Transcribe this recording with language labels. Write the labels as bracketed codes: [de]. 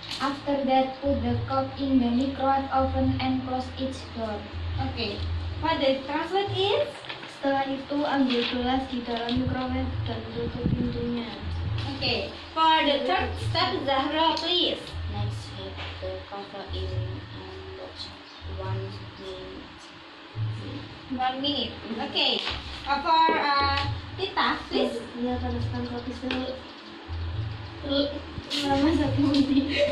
[en] After that, put the cup in the microwave oven and close its door. Okay. What the translate is? [id] Setelah itu, ambil gelas di dalam microwave dan tutup pintunya. [en] Okay. For the third step, Zahra, please. Next, heat the coffee in and watch 1 minute. 1 minute. Okay. For Tita, please. [id] Ya, panaskan kopi selama 1 menit.